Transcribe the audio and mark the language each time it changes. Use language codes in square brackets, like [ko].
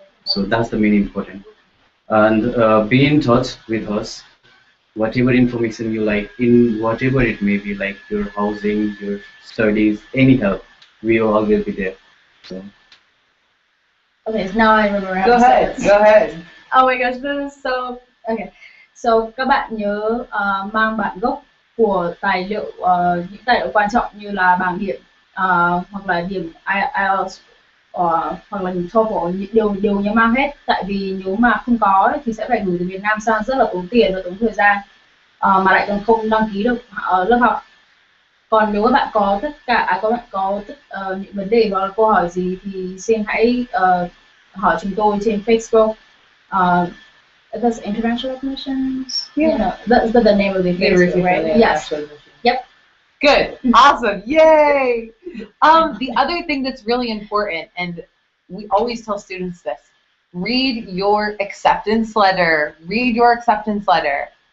[en] So that's the main important. And be in touch with us. Whatever information you like, in whatever it may be, like your housing, your studies, any help, we all will be there. So. Okay, so now I remember how to say it. Go ahead. Oh my gosh, this is so... [vi] Okay, so các bạn nhớ mang bản gốc của tài liệu, những tài liệu quan trọng như là bảng điểm hoặc là điểm IELTS hoặc là điểm TOEFL, đều nhớ mang hết. Tại vì nếu mà không có thì sẽ phải gửi từ Việt Nam sang, rất là tốn tiền và tốn thời gian, mà lại còn không đăng ký được lớp học. Còn nếu các bạn có tất cả những vấn đề hoặc là câu hỏi gì thì xin hãy hỏi chúng tôi trên Facebook. [en] That's international admissions. Yeah. You know, that's the name of the Facebook, right? Yes. Yep. Good. Awesome. Yay. The other thing that's really important, and we always tell students this: read your acceptance letter. Read your acceptance letter.